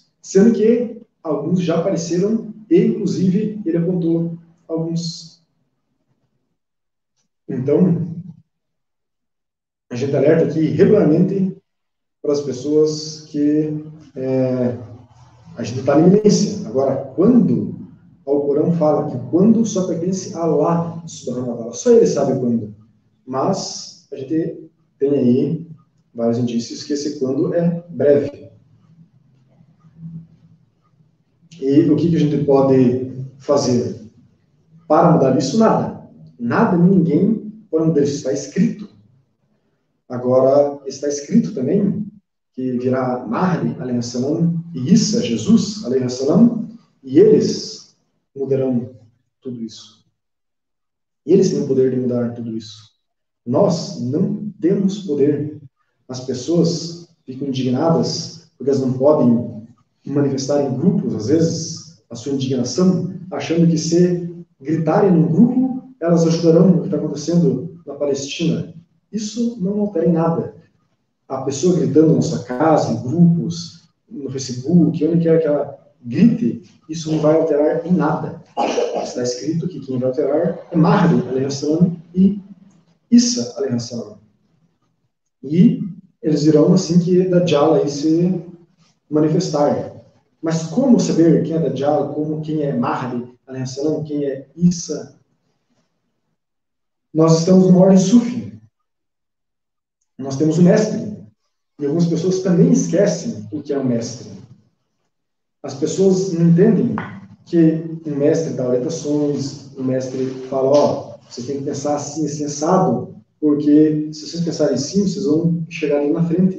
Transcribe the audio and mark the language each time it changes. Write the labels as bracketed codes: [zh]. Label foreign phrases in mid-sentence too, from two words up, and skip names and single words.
[pt] Sendo que alguns já apareceram e, inclusive, ele apontou alguns. Então, a gente alerta aqui regularmente para as pessoas que a gente está na iminência. Agora, quando o Corão fala que quando só pertence a Allah, [ar] سبحانه وتعالى, [pt] só ele sabe quando. Mas a gente tem aí vários indícios que esse quando é breve. E o que a gente pode fazer para mudar isso? Nada. Nada, ninguém pode mudar isso. Está escrito. Agora, está escrito também que virá Mahdi, [ar] عليه السلام, [pt] e Isa, Jesus, [ar] عليه السلام, [pt] e eles mudarão tudo isso. E eles têm o poder de mudar tudo isso. Nós não temos poder. As pessoas ficam indignadas porque elas não podem manifestar em grupos, às vezes, a sua indignação, achando que se gritarem num grupo, elas ajudarão no que está acontecendo na Palestina. Isso não altera em nada. A pessoa gritando na sua casa, em grupos, no Facebook, onde quer que ela grite, isso não vai alterar em nada. Está escrito que quem vai alterar é Mahdi, [ar] عليه السلام, [pt] e Isa, [ar] عليه السلام. [pt] E eles irão assim que Dajjal aí se manifestar. Mas como saber quem é Dajjal, quem é Mahdi, [ar] عليه السلام, [pt] quem é Isa? Nós estamos numa ordem sufi. Nós temos o mestre. E algumas pessoas também esquecem o que é um mestre. As pessoas não entendem que um mestre dá orientações, o mestre fala, ó, você tem que pensar assim, assim, assado, porque se vocês pensarem assim, vocês vão chegar ali na frente.